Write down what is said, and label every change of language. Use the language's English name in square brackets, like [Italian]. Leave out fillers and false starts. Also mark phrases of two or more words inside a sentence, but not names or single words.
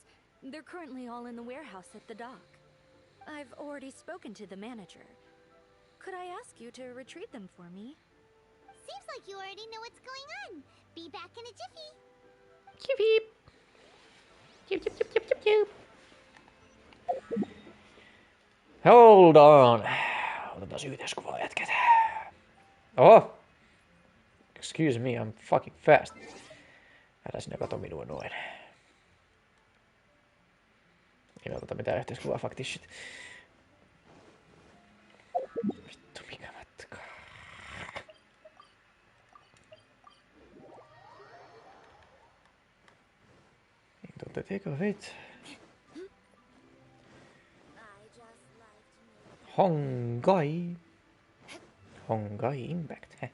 [English] They're currently all in the warehouse at the dock. I've already spoken to the manager. Could I ask you to retrieve them for me? Seems like you already know what's going on. Be back in a jiffy. Chip. Hold on. [Finnish] Otetaan yhteiskuvaa jätket. [English] Oh! Excuse me, I'm fucking fast. [Finnish] Älä sinä kato minua noin. Ei me oteta mitään yhteiskuvaa, [English] fuck this shit. [Finnish] Vittu, mikä matka. [English] Don't take a hit. Hongai Impact.